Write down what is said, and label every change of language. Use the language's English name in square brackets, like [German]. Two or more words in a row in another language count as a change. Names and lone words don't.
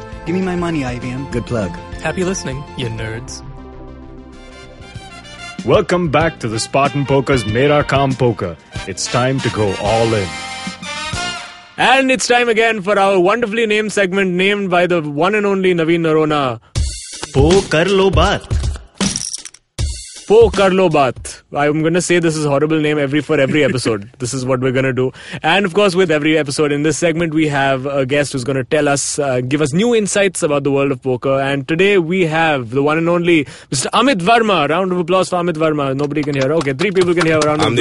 [English] Give me my money, IVM. Good plug. Happy listening, you nerds. Welcome back to the Spartan Poker's Mera Kaam Poker. It's time to go all in. And it's time again for our wonderfully named segment named by the one and only Naveen Narona. [Hindi] Po kar lo baat. Po kar lo baat. [English] I'm going to say this is a horrible name for every episode. This is what we're going to do. And of course, with every episode in this segment, we have a guest who's going to tell us, give us new insights about the world of poker. And today we have the one and only Mr. Amit Varma. Round of applause for Amit Varma. Nobody can hear. Okay, 3 people can hear. Round of applause.